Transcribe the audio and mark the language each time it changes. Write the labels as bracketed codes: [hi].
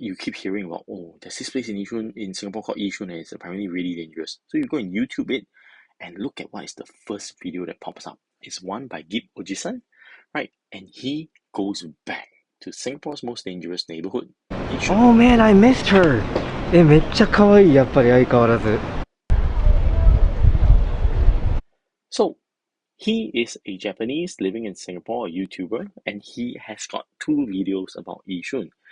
[en] You keep hearing about, oh, there's this place in Yishun, in Singapore called Yishun, and it's apparently really dangerous. So you go and YouTube it, And look at what is the first video that pops up. It's one by Gib Ojisan, right? And he goes back to Singapore's most dangerous neighborhood. Oh man, I missed her! [ja] めっちゃ可愛い、やっぱり相変わらず。 [en] So, he is a Japanese living in Singapore, a YouTuber, and he has got 2 videos about Yishun.